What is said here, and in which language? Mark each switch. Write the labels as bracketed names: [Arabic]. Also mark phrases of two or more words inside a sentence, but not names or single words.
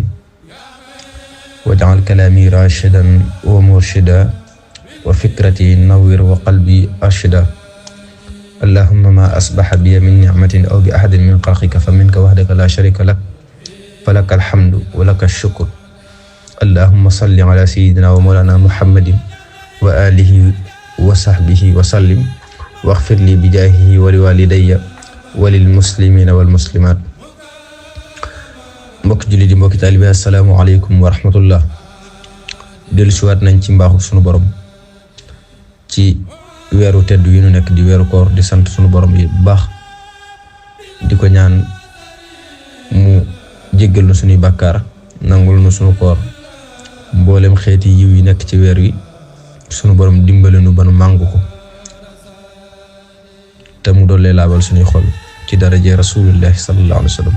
[Arabic] واجعل كلامي راشدا ومرشدا وفكرتي نور وقلبي أرشدا اللهم ما أصبح بي من نعمة أو بأحد من خلقك فمنك وحدك لا شريك لك فلك الحمد ولك الشكر اللهم صل على سيدنا ومولانا محمد وآله وصحبه وسلم واغفر لي بجاهه ولوالدي وللمسلمين والمسلمات. [Wolof] mbokk julli di mbokk taalibe [Arabic] السلام عليكم ورحمة الله. [Wolof] dellu si waat nañ ci mbaaxu sunu borom ci weeru tedd wi nu nekk di weeru koor di sant sunu borom yi bu baax di ko ñaan mu jéggal nu sunuy bàkkaar nangul nu sunu koor mboolem xeeti yiw yi nekk ci weer wi sunu borom dimbale nu ba nu màngu ko te mu doole laabal sunuy xol ci daraje rasulullah [Arabic] صلى الله عليه وسلم.